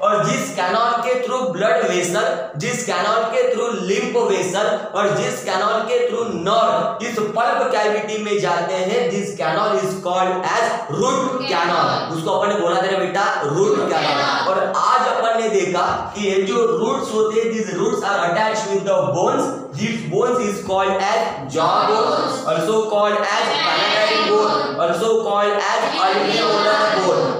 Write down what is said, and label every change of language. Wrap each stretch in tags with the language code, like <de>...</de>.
<hi>और जिस कैनाल के थ्रू ब्लड वेसल, जिस कैनाल के थ्रू लिम्फ वेसल और जिस कैनाल के थ्रू नर्व इस पल्प कैविटी में जाते हैं,</hi> <en>This canal is called as root canal.</en> <hi>उसको अपन ने बोला था बेटा रूट कैनाल. और आज अपन ने देखा का कि ये जो रूट्स होते हैं,</hi> <en>these roots are attached with the bones. These bones is called as jaw bone, also called as palatine bone, also called as alveolar bone.</en>